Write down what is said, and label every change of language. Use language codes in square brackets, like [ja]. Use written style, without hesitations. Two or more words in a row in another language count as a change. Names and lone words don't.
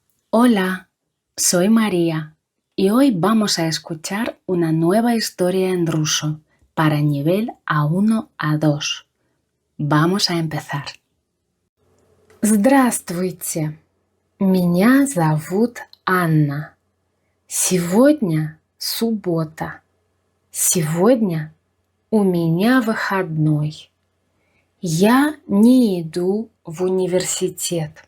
[es] Hola, soy María y hoy vamos a escuchar una nueva historia en ruso para nivel A1, A2. Vamos a empezar. [ru] Здравствуйте, меня зовут Анна. Сегодня суббота. Сегодня у меня выходной. Я не иду в университет.